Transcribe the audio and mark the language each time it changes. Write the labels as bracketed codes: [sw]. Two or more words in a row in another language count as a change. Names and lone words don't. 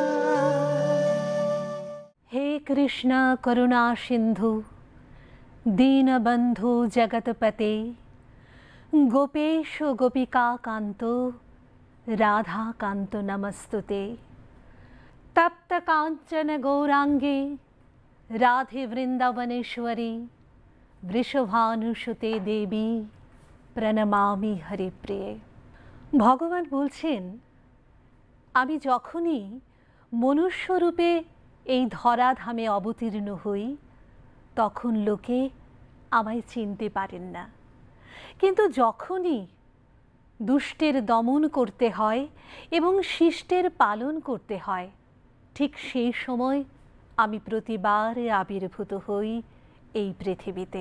[sa] हे कृष्ण करुणा सिंधु दीनबंधु जगतपते गोपेश गोपिका कांतो राधा कांतो नमस्तुते। तप्त कांचन गौरांगे राधे वृंदावनेश्वरी वृषभानुसुते देवी प्रणमामि हरिप्रिये। [bn] ভগবান বলছেন, আমি যখনই মনুষ্যরূপে এই ধরাধামে অবতীর্ণ হই তখন লোকে আমায় চিনতে পারেন না, কিন্তু যখনই দুষ্টের দমন করতে হয় এবং শিষ্টের পালন করতে হয় ঠিক সেই সময় আমি প্রতিবার আবির্ভূত হই এই পৃথিবীতে।